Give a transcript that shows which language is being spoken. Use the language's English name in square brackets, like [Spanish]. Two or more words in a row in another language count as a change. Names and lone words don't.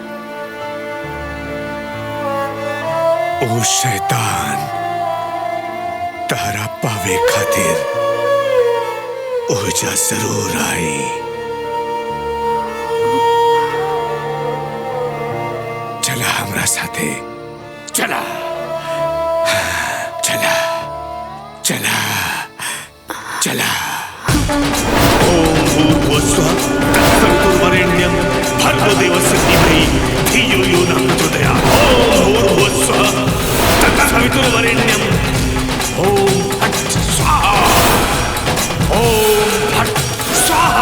[Bhojpuri] ओ शैतान तारा पावे खातिर ओजा जरूर आई। चला हमरा साथे, चला चला चला चला। [Sanskrit] ओम भूर्भुवस्सुः तत्सवितुर्वरेण्यं भर्गो देवस्य धीमहि धियो यो नः प्रचोदयात्। ओम भूर्भुवस्सुः तत्सवितुर्वरेण्यं ओम फट् स्वाहा। ओम फट् स्वाहा।